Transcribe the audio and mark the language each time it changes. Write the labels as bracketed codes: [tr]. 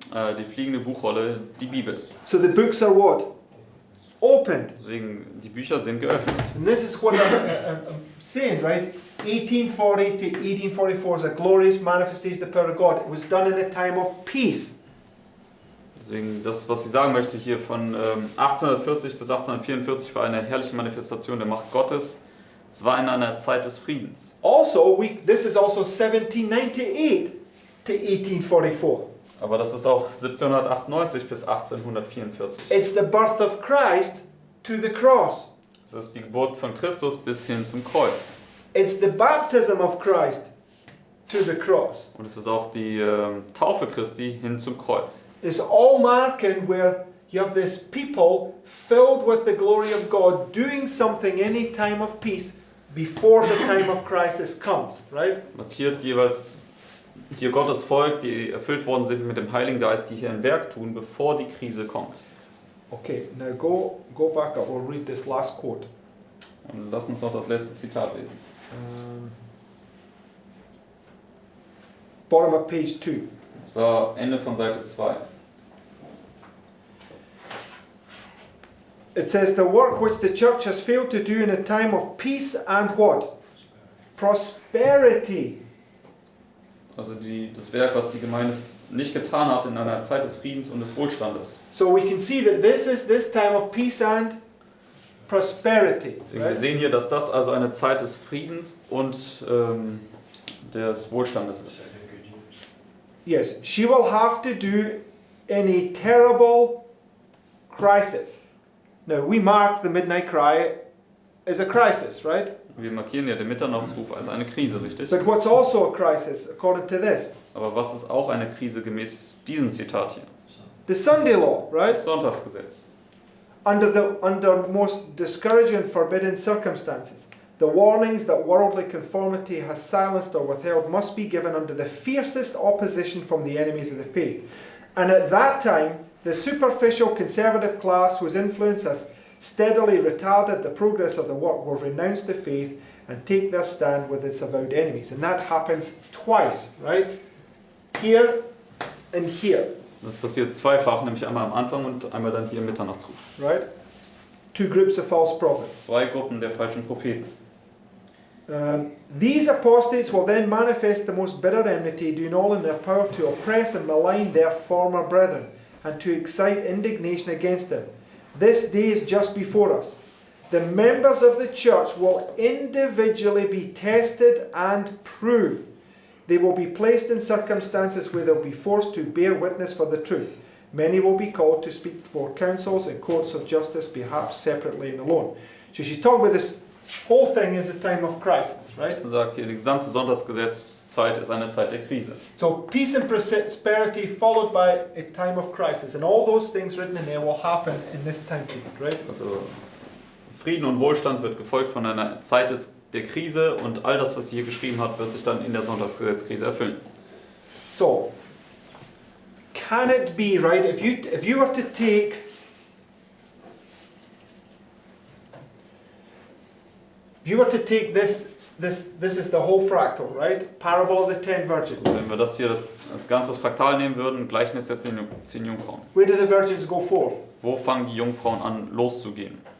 [de] Die fliegende Buchrolle, die Bibel. [en] So the books are what? Opened. [de] Deswegen, die Bücher sind geöffnet. [en] And this is what I'm saying, right? 1840 to 1844 is a glorious manifestation of the power of God. It was done in a time of peace. [de] Deswegen, das, was ich sagen möchte hier von 1840 bis 1844 war eine herrliche Manifestation der Macht Gottes. Es war in einer Zeit des Friedens. [en] Also, this is also 1798 to 1844. [de] Aber das ist auch 1798 bis 1844. [en] It's the birth of Christ to the cross. [de] Es ist die Geburt von Christus bis hin zum Kreuz. [en] It's the baptism of Christ to the cross. [de] Und es ist auch die Taufe Christi hin zum Kreuz. [en] It's all marking where you have this people filled with the glory of God doing something any time of peace before the time of crisis comes, right? [de] Markiert jeweils hier Gottes Volk, die erfüllt worden sind mit dem Heiligen Geist, die hier ein Werk tun, bevor die Krise kommt. [en] Okay, now go back up. We'll read this last quote. [de] Und lass uns noch das letzte Zitat lesen. [en] Bottom of page 2. [de] Das war Ende von Seite 2. [en] It says, the work which the church has failed to do in a time of peace and what? Prosperity. [de] Also das Werk, was die Gemeinde nicht getan hat in einer Zeit des Friedens und des Wohlstandes. [en] So we can see that this is this time of peace and prosperity. [de] Deswegen, wir [en] Right? [de] sehen hier, dass das also eine Zeit des Friedens und des Wohlstandes ist. [en] Yes, she will have to do in a terrible crisis. Now, we mark the midnight cry as a crisis, right? [de] Wir markieren ja den Mitternachtsruf als eine Krise, richtig? [en] But what's also a crisis, according to this? [de] Aber was ist auch eine Krise gemäß diesem Zitat hier? [en] The Sunday law, right? [de] Das Sonntagsgesetz. [en] under most discouraging and forbidden circumstances. The warnings that worldly conformity has silenced or withheld must be given under the fiercest opposition from the enemies of the faith. And at that time, the superficial conservative class whose influence has steadily retarded the progress of the work will renounce the faith and take their stand with its avowed enemies. And that happens twice, right? Here and here, [de] Das passiert zweifach, nämlich einmal am Anfang und einmal dann hier im Mitternachtsruf. [en] right? Two groups of false prophets. [de] Zwei Gruppen der falschen Propheten. [en] These apostates will then manifest the most bitter enmity, doing all in their power to oppress and malign their former brethren, and to excite indignation against them. This day is just before us. The members of the church will individually be tested and proved. They will be placed in circumstances where they'll be forced to bear witness for the truth. Many will be called to speak before councils and courts of justice, perhaps separately and alone. So she's talking about this whole thing is a time of crisis, right? [de] Er sagt hier, die gesamte Sonntagsgesetzzeit ist eine Zeit der Krise. [en] So peace and prosperity followed by a time of crisis. And all those things written in there will happen in this time period, right? [de] Also Frieden und Wohlstand wird gefolgt von einer Zeit der Krise und all das, was sie hier geschrieben hat, wird sich dann in der Sonntagsgesetzkrise erfüllen. [en] So, can it be, right, if you were to take this is the whole fractal, right? Parable of the 10 virgins. [de] Also wenn wir das hier, das ganze Fraktal nehmen würden, Gleichnis der 10 Jungfrauen. [en] Where do the virgins go forth? [de] Wo fangen die Jungfrauen an loszugehen?